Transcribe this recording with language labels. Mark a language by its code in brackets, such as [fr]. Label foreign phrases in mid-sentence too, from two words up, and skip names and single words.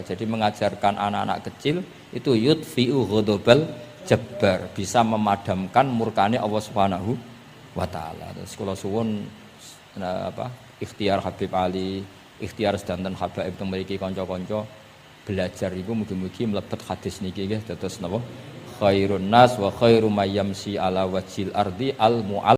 [id] Jadi mengajarkan anak-anak kecil itu [ar] يطفئ غضب الجبار, [id] bisa memadamkan murkane Allah [ar] سبحانه وتعالى. [jv] Terus kula suwun ikhtiar Habib Ali, ikhtiar sedanten habaib teng mriki kanca-kanca belajar iku mugi-mugi mlebet hadis niki nggih dados napa [ar] خير الناس وخير من يمشي على وجه الأرض المعلم